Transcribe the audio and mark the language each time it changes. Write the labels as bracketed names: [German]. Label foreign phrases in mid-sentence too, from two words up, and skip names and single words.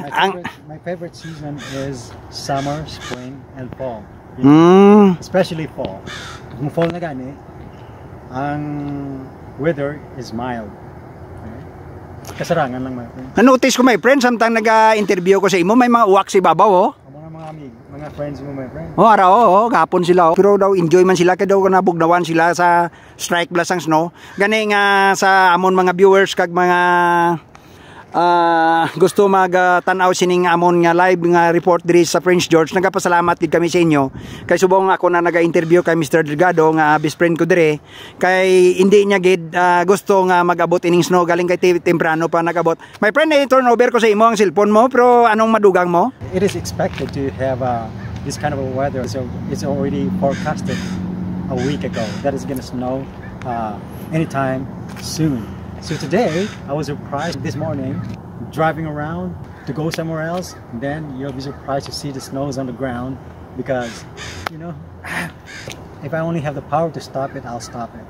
[English] My favorite season is summer, spring, and fall. Especially fall. [Hiligaynon] Kung fall na gani, ang [English] weather is mild. [Hiligaynon] Okay? Kasarangan lang, [English] my friend. [Hiligaynon] Na-notice ko, [English] my friend, [Hiligaynon] samtang nag-interview ko sa imo, may mga uwak si babaw, oh. Mga friends mo, [English] my friend. [Hiligaynon] Oh, araw, gapon sila. Pero daw enjoy man sila kay daw nabugnawan sila sa [English] strike blast [Hiligaynon] ang snow. Gani nga sa amon mga viewers kag mga gusto mag-tanaw sining amon nga live nga report diri sa Prince George. Nagapasalamat gid kami sa inyo. Kay subong ako na naga-interview kay Mr. Delgado nga [English] best friend [Hiligaynon] ko diri. Kay hindi niya gid gusto nga mag-abot ining snow galing kay temprano pa nag-abot. [English] My friend, [Hiligaynon] turn over ko sa imo ang cellphone mo, pero anong madugang mo? [English] It is expected to have this kind of weather, so it's already forecasted a week ago that it's gonna snow anytime soon. So today I was surprised this morning driving around to go somewhere else, and then you'll be surprised to see the snows on the ground because, you know, if I only have the power to stop it, I'll stop it.